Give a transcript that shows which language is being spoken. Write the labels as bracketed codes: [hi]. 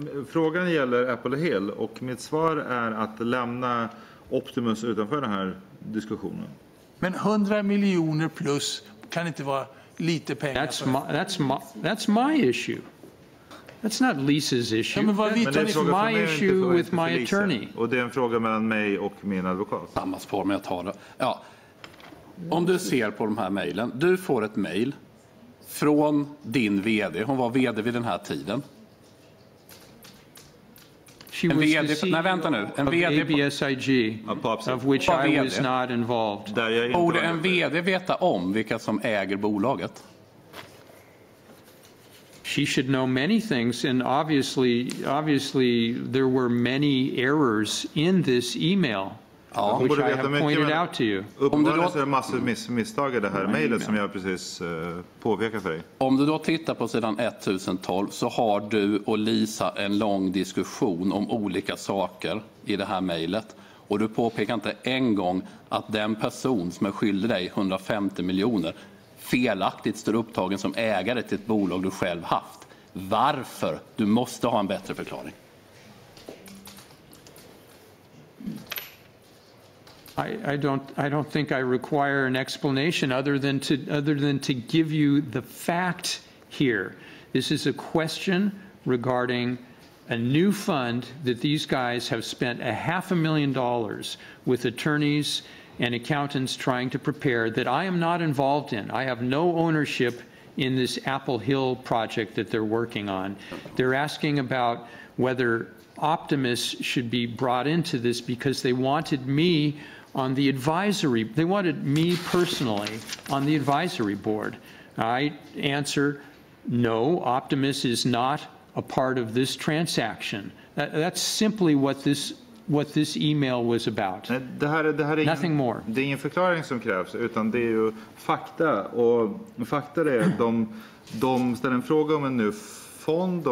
[sv] Frågan gäller Apple Hill, och mitt svar är att lämna Optimus utanför den här diskussionen. Men 100 miljoner plus kan inte vara lite pengar. [en] That's my issue. That's not Lisa's issue. [sv] Ja, men vad [en] That's my issue with my attorney. [sv] Och det är en fråga mellan mig och min advokat. Samma spår med att ta det. Ja. Om du ser på de här mejlen. Du får ett mejl från din vd. Hon var vd vid den här tiden. [en] She was the CEO of ABSIG, of which I was not involved. [sv] Borde en vd veta om vilka som äger bolaget? [en] She should know many things, and obviously there were many errors in this email, which I have pointed out to you. [sv] Uppenbarligen är det massor misstag i det här mejlet som jag precis påpekar för dig. Om du då tittar på sidan 1012, så har du och Lisa en lång diskussion om olika saker i det här mejlet. Och du påpekar inte en gång att den person som är skyldig dig 150 miljoner felaktigt står upptagen som ägare till ett bolag du själv haft. Varför? Du måste ha en bättre förklaring. [en] I don't think I require an explanation other than to give you the fact here. This is a question regarding a new fund that these guys have spent $500,000 with attorneys and accountants trying to prepare that I am not involved in. I have no ownership in this Apple Hill project that they're working on. They're asking about whether Optimus should be brought into this because they wanted me on the advisory, they wanted me personally on the advisory board. I answer, no, Optimus is not a part of this transaction. That's simply what this email was about. [sv] Det här är [en] Nothing more. [sv] Det är ingen förklaring som krävs, utan det är ju fakta. Och fakta är de ställer en fråga om en ny fond.